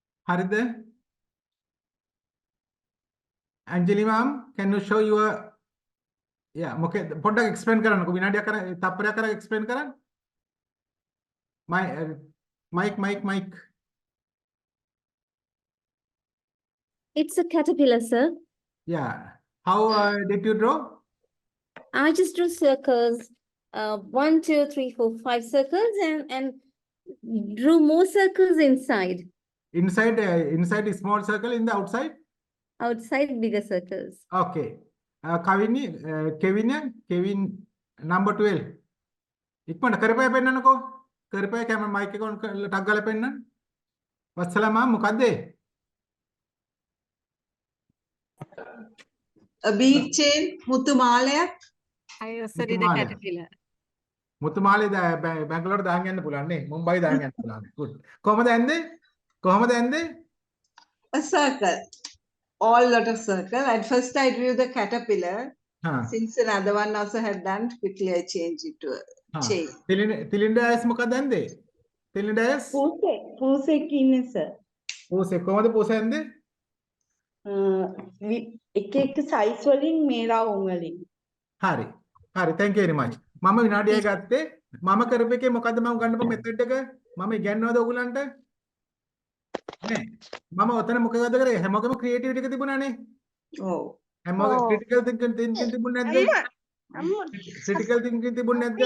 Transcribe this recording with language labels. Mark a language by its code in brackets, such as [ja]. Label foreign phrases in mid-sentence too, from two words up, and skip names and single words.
[si] හරිද? [en] Anjali ma'am, can you show your yeah, [si] මොකද පොඩ්ඩක් explain කරන්නකෝ විනාඩියක් කර තප්පරයක් කර explain කරන්න. [en] Mic. It's a caterpillar, sir. Yeah. How did you draw? I just drew circles, 1, 2, 3, 4, 5 circles, and drew more circles inside. Inside a small circle, in the outside? Outside, bigger circles. Okay. Kevin, number 12. [si] ඉක්මනට කරපය පෙන්නන්නකෝ. කරපය [en] camera mic [si] එක ඔන් කරලා ටක් ගාලා පෙන්නන්න. වත්සලා මම මොකද්ද? [en] A bead chain, [si] මුතු මාලයක්. [en] I also did a caterpillar. [si] මුතු මාලේ බැංගලෝර දාන් යන්න පුළුවන් නේ. මුම්බයි දාන් යන්න පුළුවන්. Good. කොහමද ඇන්දේ? [en] A circle. All lot of circle. At first I drew the caterpillar. Since another one also had done, quickly I changed it to a chain. [si] තිලින්ඩාස් මොකක්ද ඇන්දේ? තිලින්ඩාස්? පූසෙක් ඉන්නේ sir. පූසෙක් කොහමද පූස ඇන්දේ? එක size වලින් මේ round වලින්. හරි. [en] Thank you very much. [si] මම විනාඩියක් ගත්තේ. මම කරපු එකේ මොකද්ද මම ගන්නපු මෙතඩ් එක? මම ඉගෙනනවද ඔයගලන්ට? නේ. මම ඔතන මොකද කරේ? හැමෝගෙම ක්‍රියේටිවිටි එක තිබුණානේ. ඔව්. හැමෝගෙම [en] critical thinking [si] තිබුණේ නැද්ද? [en] critical thinking [si] තිබුණේ නැද්ද?